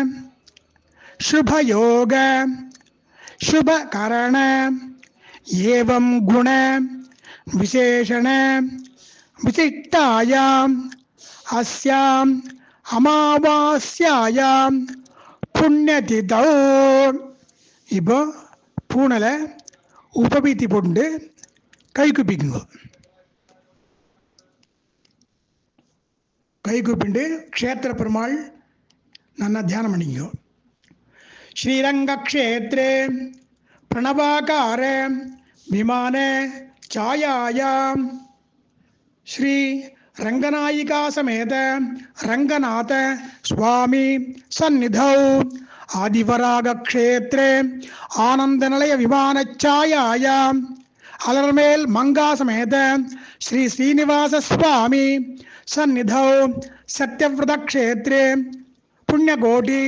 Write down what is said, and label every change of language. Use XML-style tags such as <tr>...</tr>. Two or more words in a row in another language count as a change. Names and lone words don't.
<sa>शुभयोग शुभकरण एवं गुण विशेषण विशिष्टायां अस्यां अमावास्यायां पुण्यतिथौ</sa> <ta>இப்போ பூனல உபபீதி போட்டு கை குப்பிக்குங்க. கை குப்பிண்டு க்ஷேத்திர பெருமாள் நல்லா தியானம் பண்ணிக்கோ.</ta> <sa>श्रीरङ्ग क्षेत्रे प्रणवाकार विमान छायायां श्री रंगनायिका समेत रंगनाथ स्वामी सन्निधौ आदिवराग क्षेत्रे आनंद निलय विमान छायायां अलरमेल मंगा समेत श्री श्रीनिवास स्वामी सन्निधौ सत्यव्रत क्षेत्रे पुण्यकोटि</sa>